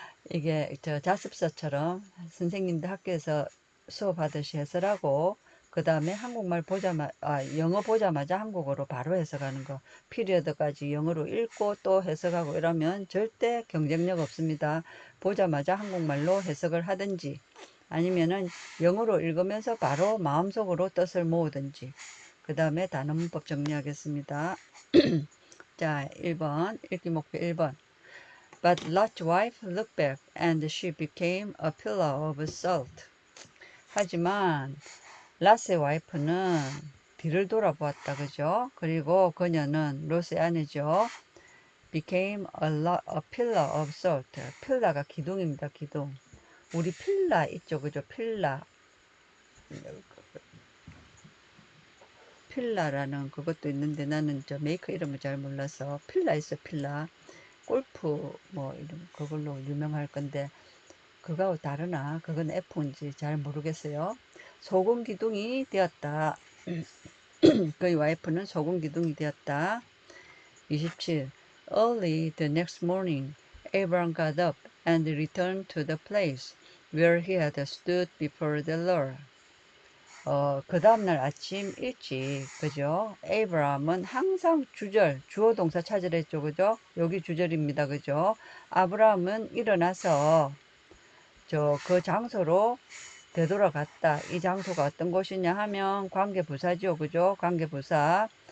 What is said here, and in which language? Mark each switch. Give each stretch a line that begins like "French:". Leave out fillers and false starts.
Korean: 이게 저 자습서처럼 선생님들 학교에서 수업하듯이 해설하고 그 다음에 한국말 영어 보자마자 한국어로 바로 해석하는 거, 피리어드까지 영어로 읽고 또 해석하고 이러면 절대 경쟁력 없습니다. 보자마자 한국말로 해석을 하든지 아니면은 영어로 읽으면서 바로 마음속으로 뜻을 모으든지. 그 다음에 단어 문법 정리하겠습니다. 자, 1번 읽기 목표 1번.
English: But Lot's wife looked back and she became a pillar of salt.
Korean: 하지만 롯의 와이프는 뒤를 돌아보았다. 그죠? 그리고 그녀는 롯의 아내죠.
English: became a pillar of salt.
Korean: 필라가 기둥입니다. 기둥. 우리 필라 있죠. 그죠? 필라라는 그것도 있는데 나는 저 메이커 이름을 잘 몰라서 필라 있어. 필라 골프 뭐 이런 그걸로 유명할 건데 그거하고 다르나 그건 F인지 잘 모르겠어요. 소금 기둥이 되었다. 그의 와이프는 소금 기둥이 되었다. 27.
English: Early the next morning, Abraham got up and returned to the place where he had stood before the Lord.
Korean: 그 다음날 아침 일찍, 그죠? 에이브라함은 항상 주어 동사 찾으라 했죠, 그죠? 여기 주절입니다, 그죠? 아브라함은 일어나서 그 장소로 되돌아갔다. 이 장소가 어떤 곳이냐 하면 관계부사죠, 그죠? 관계부사.